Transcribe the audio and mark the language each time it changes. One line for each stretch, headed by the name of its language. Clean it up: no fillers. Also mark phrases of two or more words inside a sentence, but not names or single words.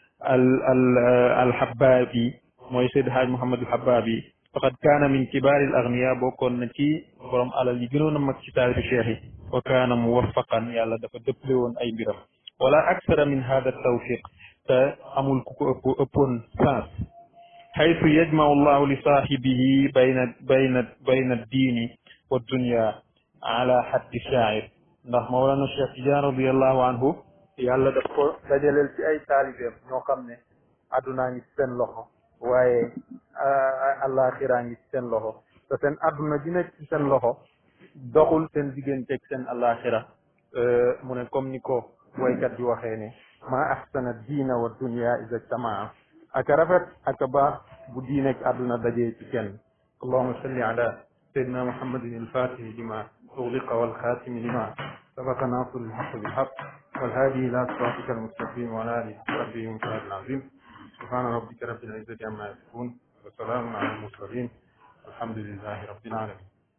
Wolof: al Habbaabi mooy sayyid haaj Muhammad al Habbaabi
Arabic: فقد كان من كبار الأغنياء
Wolof: bokkoon na ci borom alal yi gënoon a mag ci taalibi cheikh yi
Arabic: وكان موفقا
Wolof: yàlla dafa dëppale woon ay mbiram
Arabic: ولا أكثر من هذا توفيق
Wolof: te amul ku ko ëppoon sens
Arabic: حيث يجمع الله لصاحبه بين الدين والدنيا على حد الشاعر
Wolof: ndax Mawlana Cheikh Tidiane
Arabic: رضي الله عنه
Wolof: yàlla daf ko dajaleel ci ay taalibeem ñoo xam ne addunaa ngi ci seen loxo waaye àllaaxiraa ngi ci seen loxo te seen adduna ji nekk ci seen loxo doxul seen digganteeg seen àllaaxira mu ne comme ni ko woykat bi waxee ne
Arabic: ما أحسن دينا ودنيا إذا اجتمعا
Wolof: aka rafet aka baax bu diineeg àdduna dajee ci kenn
Arabic: اللهم صل على سيدنا محمد الفاتح لما أغلق والخاتم لما سبق ناصر الحق بالحق والهادي إلى صراطك المستقيم وعلى آله ربه متعال عظيم سبحان ربك رب العزة عما يصفون وسلام على المرسلين والحمد لله رب العالمين